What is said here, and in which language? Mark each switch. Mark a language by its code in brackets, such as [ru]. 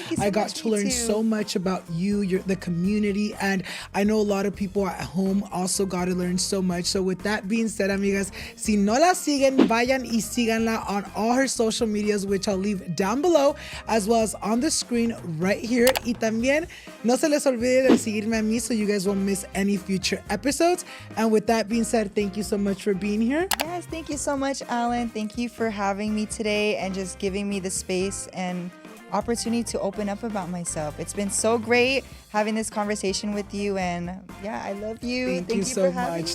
[en] I got to learn so much about you, the community, and I know a lot of people at home also got to learn so much. So with that being said, amigas, [es] si no la siguen, vayan y síganla [en] on all her social medias, which I'll leave down below, as well as on the screen right here. [es] Y también no se les olvide de seguirme a mí [en] so you guys won't miss any future episodes. And with that being said, thank you so much for being here. Yes, thank you so much, Alan. Thank you for having me today and just giving me the space and opportunity to open up about myself. It's been so great having this conversation with you, and yeah, I love you. Thank you so much.